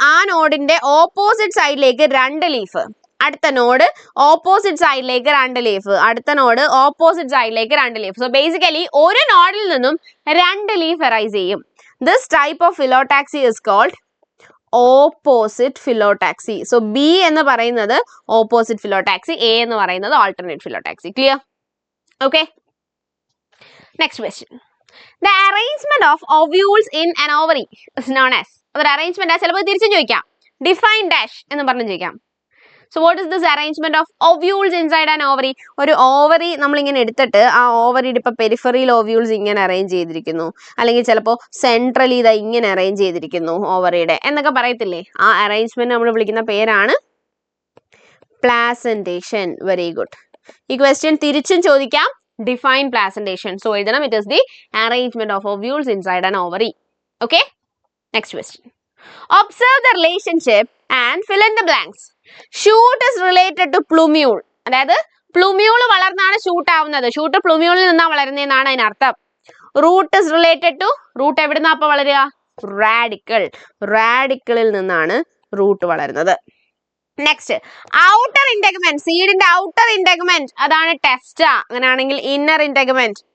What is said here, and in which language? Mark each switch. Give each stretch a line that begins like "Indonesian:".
Malayalam: ആ നോഡിന്റെ ഓപ്പോസിറ്റ് സൈഡിലേക്ക് രണ്ട് ലീഫ്, അടുത്ത നോഡ് ഓപ്പോസിറ്റ് സൈഡിലേക്ക് രണ്ട് ലീഫ്, അടുത്ത നോഡ് ഓപ്പോസിറ്റ് സൈഡിലേക്ക് രണ്ട് ലീഫ്. സോ ബേസിക്കലി ഒരു നോഡിൽ നിന്നും രണ്ട് ലീഫ് അറൈസ് ചെയ്യും.
English: This type of phyllotaxy is called opposite phyllotaxy.
Malayalam: So B എന്ന് പറയുന്നത് ഓപ്പോസിറ്റ് ഫിലോടാക്സി, എ എന്ന് പറയുന്നത് alternate ഫിലോടാക്സി.
English: Clear? Okay. Next question. The arrangement of ovules in an ovary is known as.
Malayalam: അതൊരു അറേഞ്ച്മെന്റ് ആ, ചിലപ്പോൾ തിരിച്ചും ചോദിക്കാം. ഡിഫൈൻ ഡാഷ് എന്ന് പറഞ്ഞു ചോദിക്കാം.
English: So what is this arrangement of ovules inside an ovary?
Malayalam: ഒരു ഓവറി നമ്മളിങ്ങനെ എടുത്തിട്ട് ആ ഓവറിയുടെ ഇപ്പൊ പെരിഫറിയിൽ ഓവ്യൂൾസ് ഇങ്ങനെ അറേഞ്ച് ചെയ്തിരിക്കുന്നു, അല്ലെങ്കിൽ ചിലപ്പോൾ സെൻട്രലി ഇതാ ഇങ്ങനെ അറേഞ്ച് ചെയ്തിരിക്കുന്നു ഓവറിയുടെ എന്നൊക്കെ പറയത്തില്ലേ? ആ അറേഞ്ച്മെന്റ് നമ്മൾ വിളിക്കുന്ന പേരാണ് പ്ലാസന്റേഷൻ.
English: Very good.
Malayalam: ഈ ക്വസ്റ്റ്യൻ തിരിച്ചും ചോദിക്കാം.
English: Define placentation. So എഴുതണം, it is the arrangement of ovules inside an ovary. Okay. Next question. Observe the relationship and fill in the blanks. Shoot is related to plumule.
Malayalam: അതായത് പ്ലൂമ്യൂൾ വളർന്നാണ് shoot ആവുന്നത്. Shoot പ്ലൂമ്യൂളിൽ നിന്നാണ് വളരുന്നതെന്നാണ് അതിനർത്ഥം.
English: root is related to,
Malayalam: root എവിടുന്നാ അപ്പൊ വളരുക? Radical. റാഡിക്കളിൽ നിന്നാണ് root വളരുന്നത്. Next, outer ഇന്റഗ്മെന്റ്. സീഡിന്റെ outer ഇന്റഗ്മെന്റ് അതാണ് ടെസ്റ്റ. അങ്ങനെയാണെങ്കിൽ ഇന്നർ ഇന്റഗ്മെന്റ്.